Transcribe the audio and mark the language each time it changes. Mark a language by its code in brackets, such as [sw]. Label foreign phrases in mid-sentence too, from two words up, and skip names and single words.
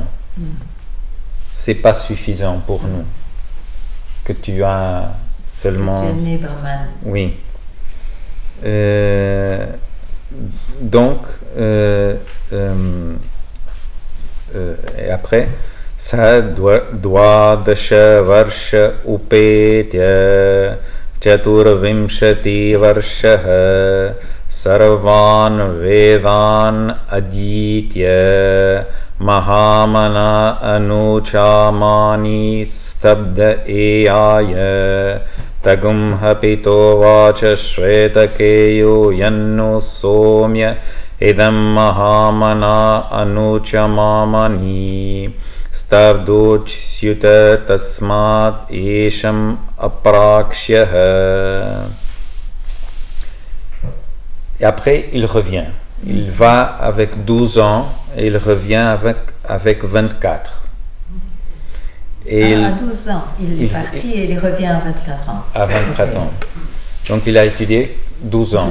[fr] C'est pas suffisant pour nous. Que tu as seulement... Que tu es né brahman. Oui. Donc, et après, [sa] sa dvadasha varsha upetya chaturvimshati varsha sarvan vedan aditya Mahamana anuchamani stabda eyaya tagum hapito vacha shvetakeyo yanno somya idam mahamana anuchamamani stabdo chisyuta tasmat esham aprakshyah. [fr] Et après, il revient. Il va avec 12 ans et il revient avec 24. Et à 12 ans, il est parti et il revient à 24 ans. À 24 ans. Donc il a étudié 12 ans.